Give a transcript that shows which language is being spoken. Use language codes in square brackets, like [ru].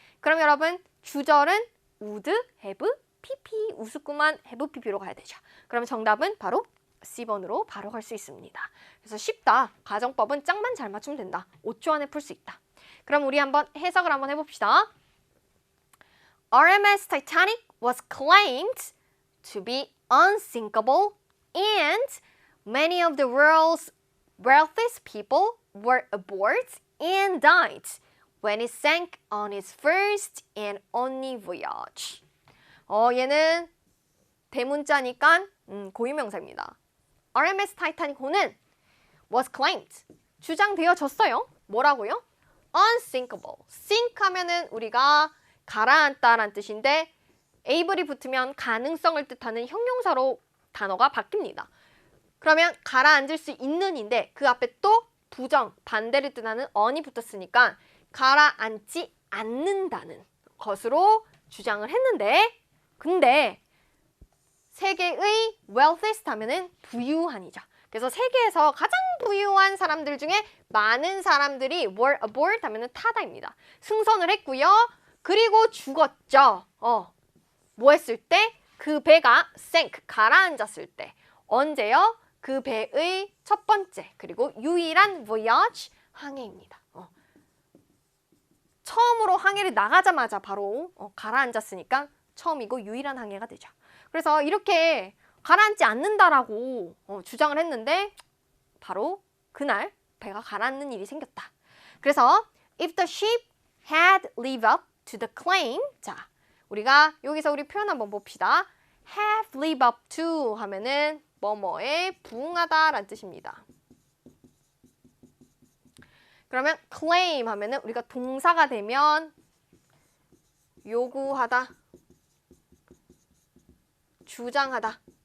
[ko] 그럼 여러분 주절은 would have pp. 우습구만 have pp로 가야 되죠. 그럼 정답은 바로 C번으로 바로 갈 수 있습니다. 그래서 쉽다. 가정법은 짝만 잘 맞추면 된다. 5초 안에 풀 수 있다. 그럼 우리 한번 해석을 한번 해봅시다. [en] RMS Titanic was claimed to be unsinkable and many of the world's wealthiest people were aboard and died when it sank on its first and only voyage. [ko] 얘는 대문자니까 고유명사입니다. RMS 타이타닉호는 was claimed, 주장되어졌어요. 뭐라고요? unsinkable. sink 하면은 우리가 가라앉다라는 뜻인데 able이 붙으면 가능성을 뜻하는 형용사로 단어가 바뀝니다. 그러면 가라앉을 수 있는인데 그 앞에 또 부정, 반대를 뜻하는 on이 붙었으니까 가라앉지 않는다는 것으로 주장을 했는데 근데 세계의 wealthiest 하면은 부유한이죠. 그래서 세계에서 가장 부유한 사람들 중에 많은 사람들이 were aboard 하면은 타다입니다. 승선을 했고요. 그리고 죽었죠. 뭐 했을 때? 그 배가 sank, 가라앉았을 때. 언제요? 그 배의 첫 번째 그리고 유일한 voyage, 항해입니다. 처음으로 항해를 나가자마자 바로 가라앉았으니까 처음이고 유일한 항해가 되죠. 그래서 이렇게 가라앉지 않는다라고 주장을 했는데 바로 그날 배가 가라앉는 일이 생겼다. 그래서 [en] if the ship had lived up to the claim, [ko] 자, 우리가 여기서 우리 표현 한번 봅시다. have lived up to 하면은 뭐뭐에 부응하다라는 뜻입니다. 그러면 claim 하면은 우리가 동사가 되면 요구하다, 주장하다.